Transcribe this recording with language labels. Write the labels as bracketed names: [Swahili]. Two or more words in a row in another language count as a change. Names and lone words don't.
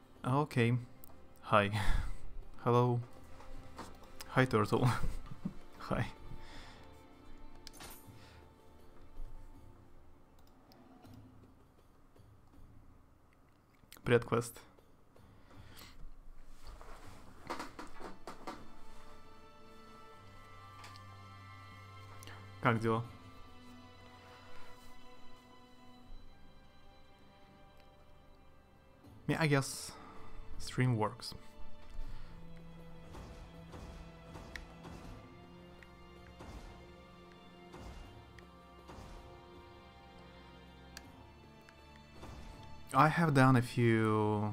[English] Okay. Hi. Hello. Hi, turtle. Hi. [Russian] Привет, квест. Как дела? [English] Yeah, I guess stream works. I have done a few...